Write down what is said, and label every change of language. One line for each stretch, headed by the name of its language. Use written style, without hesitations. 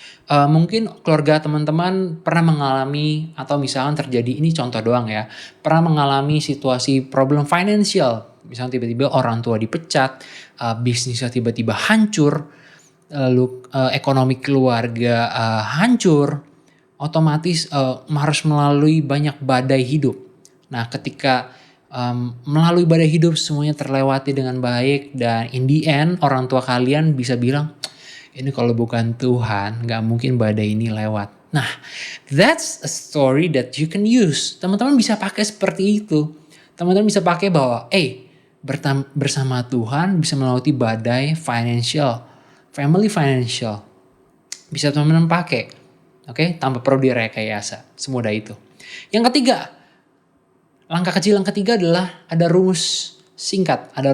Indonesian: Mungkin keluarga teman-teman pernah mengalami atau misalkan terjadi, ini contoh doang ya, pernah mengalami situasi problem financial, misalnya tiba-tiba orang tua dipecat, bisnisnya tiba-tiba hancur, lalu ekonomi keluarga hancur, otomatis harus melalui banyak badai hidup. Nah, ketika melalui badai hidup semuanya terlewati dengan baik dan
English: in the end
Indonesian: orang tua kalian bisa bilang, Ini kalau bukan Tuhan, gak mungkin badai ini lewat. Nah,
English: that's a story that you can use.
Indonesian: Teman-teman bisa pakai seperti itu. Teman-teman bisa pakai bahwa, bersama Tuhan bisa melewati badai financial, family financial. Bisa teman-teman pakai, oke, tanpa perlu direkayasa. Semudah itu. Yang ketiga, langkah kecil yang ketiga adalah ada rumus singkat.